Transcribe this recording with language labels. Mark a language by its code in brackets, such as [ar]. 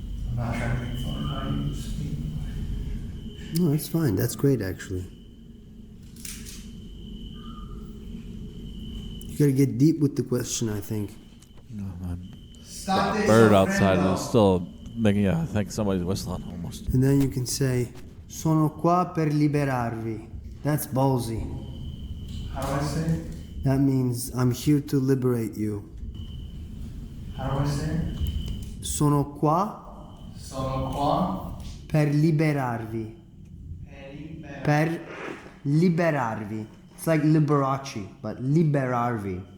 [en] I'm not trying to make fun of how you speak. No, it's fine. That's great, actually. You gotta get deep with the question, I think. No, man. [it] State [en] That bird [it] soffrendo. [en] outside is still making I think somebody's whistling almost. And then you can say, [it] sono qua per liberarvi. [en] That's ballsy. How do I say it? That means I'm here to liberate you. How do I say it? [it] Sono qua Sono qua per liberarvi. Per liberarvi. [en] It's like Liberace, but liberarvi.